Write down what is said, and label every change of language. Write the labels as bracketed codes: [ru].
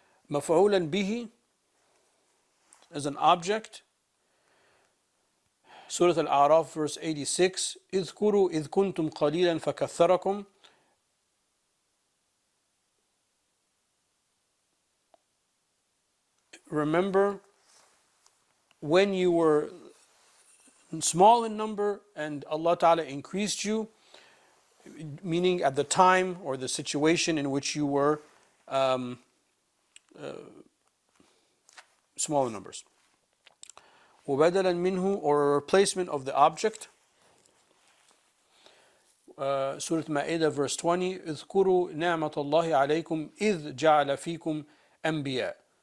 [ar] مفعولا به [en] as an object. Surah Al-A'raf, verse 86. [ar] اذكروا إذ كنتم قليلا فكثركم. [en] Remember when you were small in number and Allah Ta'ala increased you, meaning at the time or the situation in which you were small in numbers. [ar] وبدلا منه, [en] or a replacement of the object. [ar] Surah Ma'idah verse 20, اذكروا نعمة الله عليكم إذ جعل فيكم أنبياء.